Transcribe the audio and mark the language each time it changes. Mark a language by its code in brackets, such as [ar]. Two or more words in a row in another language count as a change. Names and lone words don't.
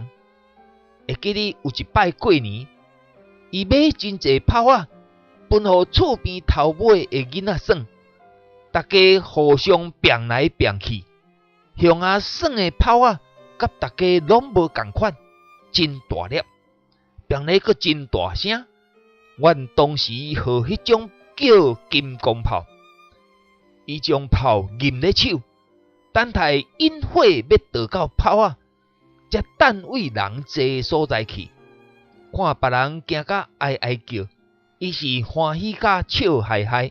[nan] 会记得有一摆过年，伊买真济炮仔，分互厝边头尾的囡仔耍，大家互相拼来拼去。熊仔耍的炮仔，甲大家拢无共款，真大粒，拼咧阁真大声。阮当时号迄种叫金光炮，伊将炮攥咧手，等待引火要倒到炮仔，才等位人济所在去。看别人惊甲哀哀叫，伊是欢喜甲笑嗨嗨。